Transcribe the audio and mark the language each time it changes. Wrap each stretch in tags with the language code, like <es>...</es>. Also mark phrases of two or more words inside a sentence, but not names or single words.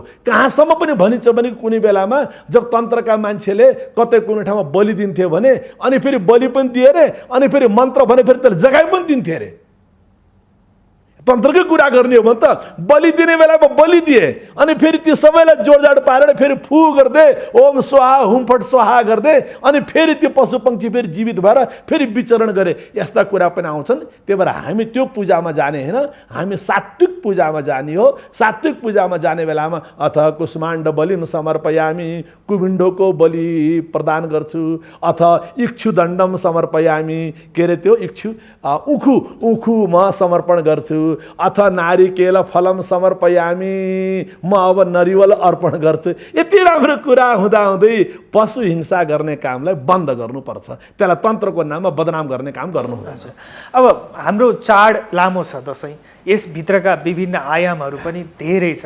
<ne>कहाँसम्म पनि भनिन्छ भने कुनै बेलामा जब तन्त्रका मान्छेले कतै कुनै ठाउँमा बलि दिन्थे भने अनि फेरि बलि पनि दिए रे, अनि फेरि मन्त्र भने फेरि त्यसले जगाइ पनि दिन्थे अरे। तन्त्रकै कुरा गर्ने हो भने त बलि दिने बेलामा बलि दिए, अनि फेरि ती सबैलाई जोडजाड पारेर फेरि फु गर्दै</ne> <sa>ओम स्वाहा हुमफट स्वाहा</sa> <ne>गर्दै अनि फेरि त्यो पशु पक्षी फेरि जीवित भएर फेरि विचरण गरे। यस्ता कुरा पनि आउँछन्। त्यही भएर हामी त्यो पूजामा जाने होइन, हामी सात्विक पूजामा जाने हो। सात्विक पूजामा जाने बेलामा</ne> <sa>अथ कुष्माण्ड बलिम समर्पयामी,</sa> <ne>कुविण्डोको बलि प्रदान गर्छु,</ne> <sa>अथ इक्षुदण्डम समर्पयामी,</sa> <ne>के अरे त्यो उखु म समर्पण गर्छु,</ne> <sa>अथ नारिकेल फलम समर्पयामी,</sa> <ne>म अब नरिवल अर्पण गर्छु। यति राम्रो कुरा हुँदाहुँदै पशु हिंसा गर्ने कामलाई बन्द गर्नुपर्छ। त्यसलाई तन्त्रको नाममा बदनाम गर्ने काम गर्नुहुँदैन। अब हाम्रो चाड लामो छ दसैँ, यसभित्रका विभिन्न आयामहरू पनि धेरै छन्।</ne>